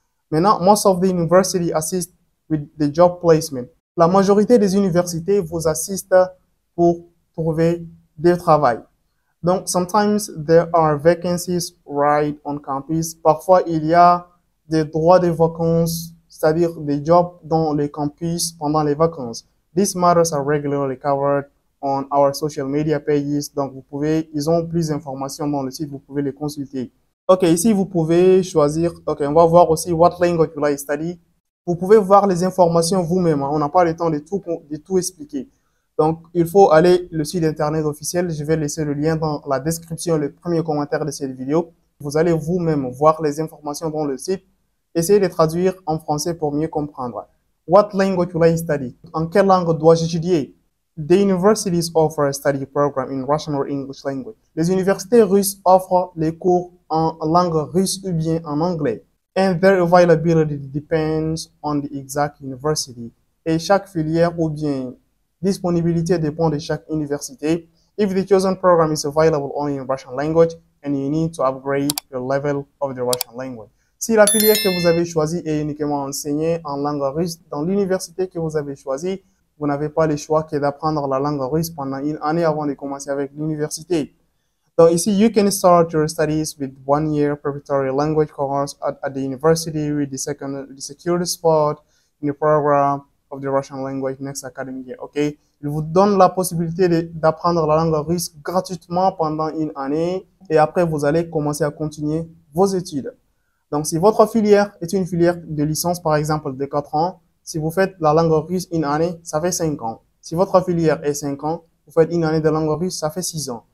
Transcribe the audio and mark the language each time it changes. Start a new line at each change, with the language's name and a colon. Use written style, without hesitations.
English: Maintenant, most of the university assist with the job placement.
French: La majorité des universités vous assistent pour trouver du travail.
English: Donc, sometimes there are vacancies right on campus.
French: Parfois, il y a des droits de vacances, c'est-à-dire des jobs dans les campus pendant les vacances.
English: These matters are regularly covered on our social media pages.
French: Donc, ils ont plus d'informations dans le site, vous pouvez les consulter. Ok, ici, vous pouvez choisir, ok, on va voir aussi
English: what language will I study.
French: Vous pouvez voir les informations vous-même, hein. On n'a pas le temps de tout expliquer. Donc, il faut aller le site internet officiel. Je vais laisser le lien dans la description, le premier commentaire de cette vidéo. Vous allez vous-même voir les informations dans le site. Essayez de traduire en français pour mieux comprendre.
English: What language will I study?
French: En quelle langue dois-je étudier?
English: The universities offer a study program in Russian or English language.
French: Les universités russes offrent les cours en langue russe ou bien en anglais.
English: And their availability depends on the exact university.
French: Et chaque filière ou bien disponibilité dépend de chaque université.
English: If the chosen program is available only in Russian language and you need to upgrade your level of the Russian language.
French: Si la filière que vous avez choisie est uniquement enseignée en langue russe dans l'université que vous avez choisie, vous n'avez pas le choix que d'apprendre la langue russe pendant une année avant de commencer avec l'université. Donc ici,
English: you can start your studies with 1 year preparatory language course at the university with the secured spot in the program of the Russian language next academic year. OK?
French: Il vous donne la possibilité d'apprendre la langue russe gratuitement pendant une année et après, vous allez commencer à continuer vos études. Donc, si votre filière est une filière de licence, par exemple, de 4 ans, si vous faites la langue russe une année, ça fait 5 ans. Si votre filière est 5 ans, vous faites une année de langue russe, ça fait 6 ans.